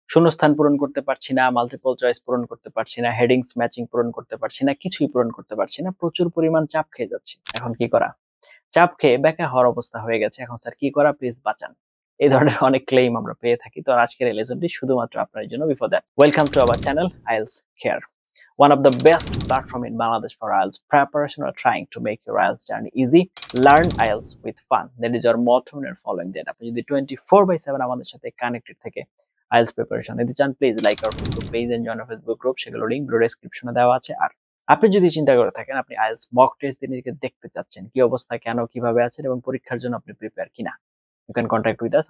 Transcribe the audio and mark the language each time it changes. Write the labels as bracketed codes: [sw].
[bn] শূন্যস্থান পূরণ করতে পারছি না, মাল্টিপল চয়েস পূরণ করতে পারছি না, হেডিংস ম্যাচিং পূরণ করতে পারছি না, কিছুই পূরণ করতে পারছি না। প্রচুর পরিমাণ চাপ খেয়ে যাচ্ছি। এখন কি করা? চাপ খেয়ে বেকা হওয়ার অবস্থা হয়ে গেছে। এখন স্যার কি করা, প্লিজ বাঁচান। এই ধরনের অনেক ক্লেইম আমরা পেয়ে থাকি। তো আজকের এই লেসনটি শুধুমাত্র আপনার জন্য। [en] Before that, welcome to our channel IELTS care, one of the best platform in Bangladesh for IELTS preparation or trying to make your IELTS journey easy. Learn IELTS with fun. That is our motto and following that. [bn] আপনি যদি 24/7 আমাদের সাথে connected থেকে IELTS preparation নিতে চান, [en] Please like our Facebook page and join our Facebook group. [bn] সেগুলো link video ডেসক্রিপশনে দেওয়া আছে। আর আপনি যদি চিন্তা করে থাকেন আপনি IELTS মক টেস্ট দিয়ে নিজেকে দেখতে চাচ্ছেন, কি অবস্থা, কেন, কিভাবে আছেন এবং পরীক্ষার জন্য আপনি প্রিপেয়ার কিনা, [en] You can contact with us.